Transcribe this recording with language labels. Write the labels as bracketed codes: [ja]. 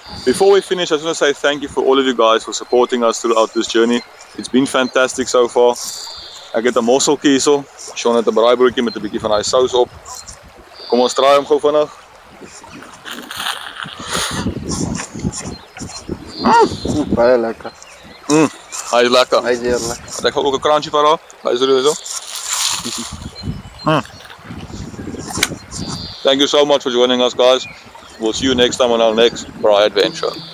[en] Before we finish, I just want to say thank you for all of you guys for supporting us throughout this journey. It's been fantastic so far. [af] Ek het 'n mosseltjie hierso. Sean het 'n braaibroodjie met 'n bietjie van daai sous op. Kom ons draai hom gou vinnig. Baie lekker. Hy is lekker. Hy is heerlik. Het ek ook 'n crunchy vir haar. Hy is er so. [en] Thank you so much for joining us, guys. We'll see you next time on our next braai adventure.